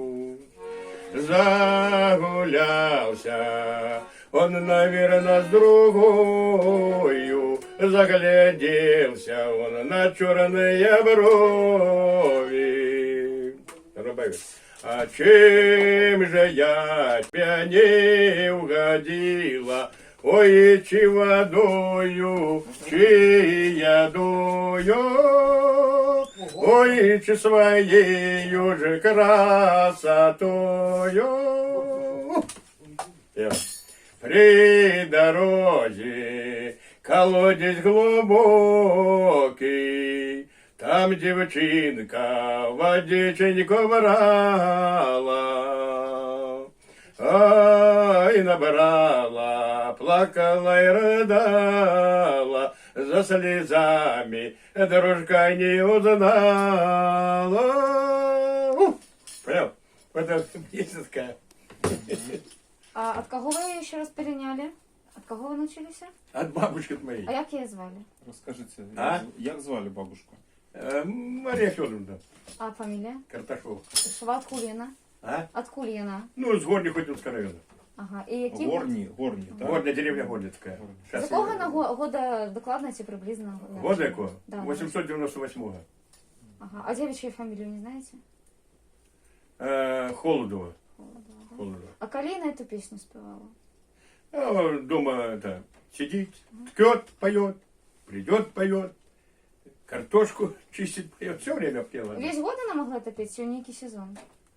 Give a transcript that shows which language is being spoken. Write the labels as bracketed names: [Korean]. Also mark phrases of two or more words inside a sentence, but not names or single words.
[Russian] Загулялся он, наверно, с другою, загляделся он на черные брови. А чем же я тебя не угодила? [Ukrainian] Ой, чи водою, чи ядою, ой, чи своею же красотою. [Russian] При дороге колодец глубокий, там девчинка водиченьку брала, ай, набрала, плакала и рыдала, за слезами дружка не узнала. Понял? Вот это песня такая. [Ukrainian] А от кого ви її ще раз перейняли? От кого ви навчилися? [Russian] От бабушки моей. [Ukrainian] А як її звали? Розкажіть, А? як звали бабушку? Мария Федоровна А фамілія? Карташова. [Russian] Шова от Куліна. А? От Куліна. Ну, с Горни-Хотинского района. [Ukrainian] Ага. І які? Горні, так? [Russian] Горная деревня Горницкая. [Ukrainian] З якого на года докладно чи приблизно? [Russian] Года якого? Да, 898-го. Ага. А девичью фамилию не знаете? Холодова. Холодова, да? Холодова. А Калина эту песню спевала? А дома это, сидит, ткет, поет, придет, поет, картошку чистит, поет. Все время пела. Весь год она могла это петь, чи некий сезон?